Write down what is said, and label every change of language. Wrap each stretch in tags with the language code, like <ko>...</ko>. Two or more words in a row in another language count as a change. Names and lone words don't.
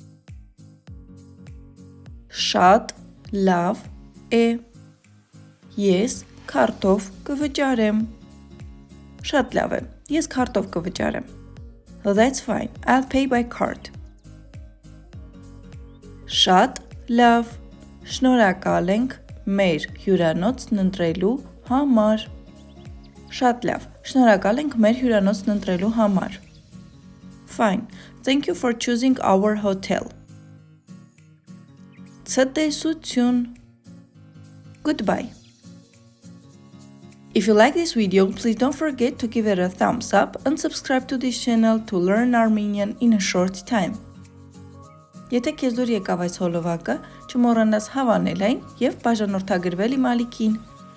<hy>Շատ լավ է Ես քարտով կվճարեմ Շատ լավ է Ես քարտով կվճարեմ</hy> <en>That's fine I'll pay by card</en> <hy>Շատ լավ Շնորհակալ ենք մեր հյուրանոցն ընտրելու համար Շատ լավ Շնորհակալ ենք մեր հյուրանոցն ընտրելու համար</hy> <en>Fine Thank you for choosing our hotel Ցտեսություն Goodbye If you like this video, please don't forget to give it a thumbs up and subscribe to this channel to learn Armenian in a short time.</en> <hy>Եթե քեզ դուր եկավ այս հոլովակը, չմոռանաս հավանել այն եւ բաժանորդագրվել իմ ալիքին։</hy>